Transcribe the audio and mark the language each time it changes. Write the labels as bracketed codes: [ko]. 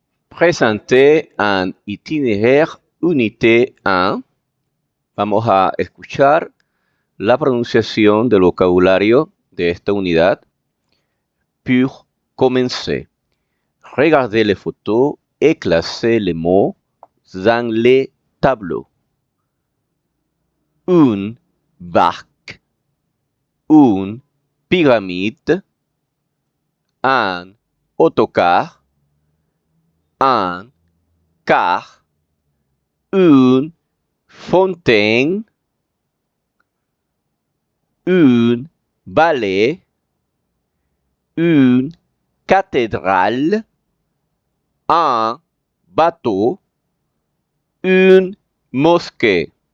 [fr] Présenter un itinéraire unité 1. [es] Vamos a escuchar la pronunciación del vocabulario de esta unidad. [fr] Pour commencer, regardez les photos et classez les mots dans les tableaux. Une barque, une pyramide, un autocar, un car, une fontaine, une balai, une cathédrale, un bateau, une mosquée,